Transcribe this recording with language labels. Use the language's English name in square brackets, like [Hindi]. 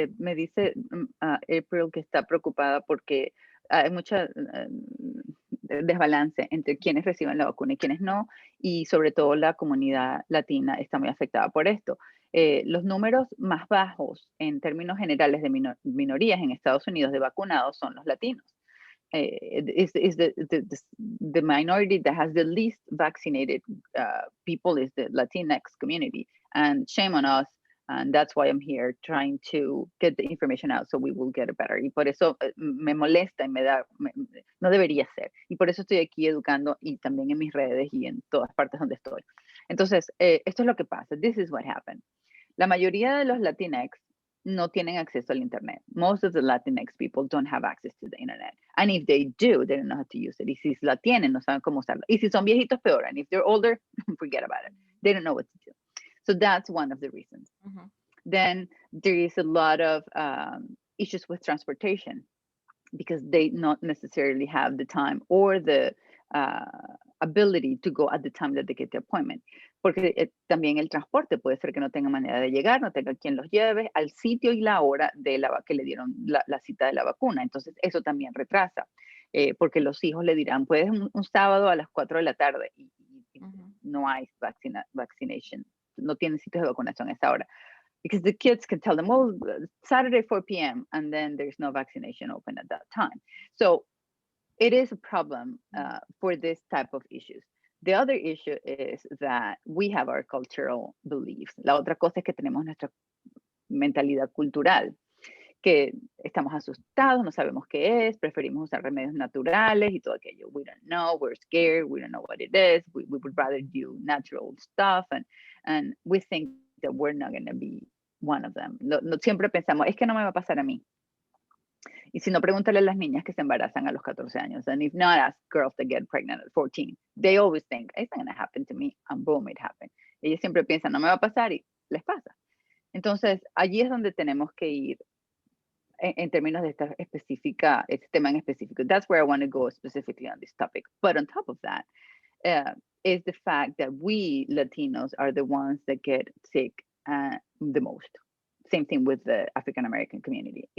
[Spanish] Me dice April que está preocupada porque hay mucha desbalance entre quienes reciben la vacuna y quienes no, y sobre todo la comunidad latina está muy afectada por esto. Los números más bajos en términos generales de minorías en Estados Unidos de vacunados son los latinos. [English] Is the minority that has the least vaccinated people is the Latinx community, and shame on us. And that's why I'm here trying to get the information out so we will get it better. [Spanish] Y por eso me molesta y no debería ser. Y por eso estoy aquí educando y también en mis redes y en todas partes donde estoy. Entonces, esto es lo que pasa. [English] This is what happened. [Spanish] La mayoría de los Latinx no tienen acceso al Internet. [English] Most of the Latinx people don't have access to the Internet. And if they do, they don't know how to use it. [Spanish] Y si la tienen, no saben cómo usarlo. Y si son viejitos, peor. [English] And if they're older, forget about it. They don't know what to do. So that's one of the reasons. Then there is a lot of issues with transportation because they not necessarily have the time or the ability to go at the time that they get the appointment. [Spanish] Porque también el transporte puede ser que no tenga manera de llegar, no tenga quien los lleve al sitio y la hora de que le dieron la cita de la vacuna. Entonces, eso también retrasa, porque los hijos le dirán, puedes un sábado a las 4 de la tarde y no hay vaccination, no tienen sitios de vacunación a esa hora. [English] Because the kids can tell them, well, Saturday 4 p.m., and then there's no vaccination open at that time. So it is a problem for this type of issues. The other issue is that we have our cultural beliefs. [Spanish] La otra cosa es que tenemos nuestra mentalidad cultural, que estamos asustados, no sabemos qué es, preferimos usar remedios naturales y todo aquello. [English] We don't know, we're scared, we don't know what it is, we would rather do natural stuff, and we think that we're not going to be one of them. [Spanish] Siempre pensamos, es que no me va a pasar a mí. Y si no, pregúntale a las niñas que se embarazan a los 14 años. [English] And if not, ask girls that get pregnant at 14. They always think, it's not going to happen to me. And boom, it happened. [Spanish] Ellas siempre piensan, no me va a pasar y les pasa. Entonces, allí es donde tenemos que ir en términos de esta específica, este tema en específico. [English] That's where I want to go specifically on this topic. But on top of that, is the fact that we Latinos are the ones that get sick the most. Same thing with the African American community.